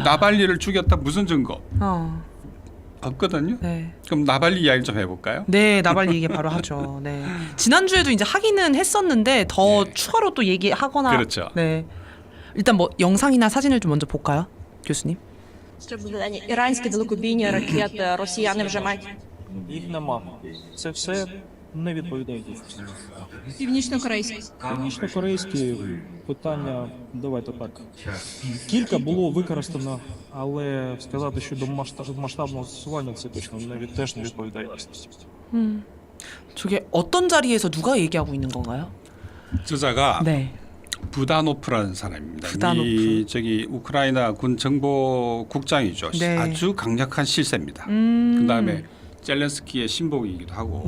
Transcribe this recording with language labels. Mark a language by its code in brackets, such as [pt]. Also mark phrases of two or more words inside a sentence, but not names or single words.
[ko] 나발리를 죽였다 무슨 증거? 없거든요. 네. 그럼 나발리 이야기 좀 해볼까요? 네, 나발리 얘기 바로 하죠. 네. 지난주에도 이제 하기는 했었는데 더 네. 추가로 또 얘기하거나 그렇죠. 네. 일단 뭐 영상이나 사진을 좀 먼저 볼까요? 교수님. [uk] Щоб іранські далекобійні ракети росіяни вже мають. Їх нема. Це все Не відповідають офіційно. Північно-корейський. Північно-корейські питання, давайте так. Кілька було використано, але сказати, що до масштабного застосування це точно теж не відповідає дійсності. [ko] 저게 어떤 자리에서 누가 얘기하고 있는 건가요? 저자가 네. 부다노프라는 사람입니다. 부다노프. 이 저기 우크라이나 군 정보국장이죠. 네. 아주 강력한 실세입니다. 그다음에 젤렌스키의 신복이기도 하고